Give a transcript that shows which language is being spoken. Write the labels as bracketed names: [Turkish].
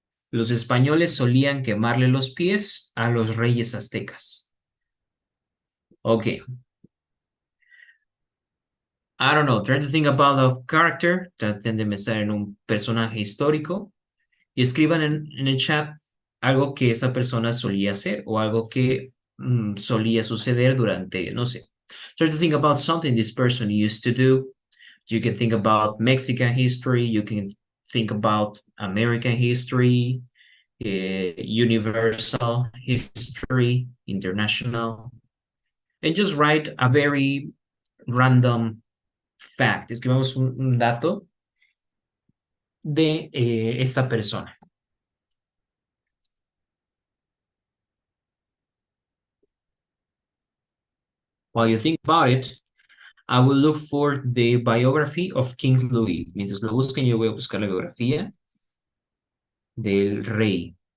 [Spanish] Los españoles solían quemarle los pies a los reyes aztecas. Okay. [English] I don't know, try to think about a character. [Spanish] Traten de pensar en un personaje histórico y escriban en el chat algo que esa persona solía hacer o algo que solía suceder durante, no sé. [English] Try to think about something this person used to do. You can think about Mexican history. You can think about American history, universal history, international, and just write a very random fact. [Spanish] Escribamos un dato de esta persona. [English] While you think about it, I will look for the biography of King Louis. [Spanish] Mientras lo busquen, yo voy a buscar la biografía del rey.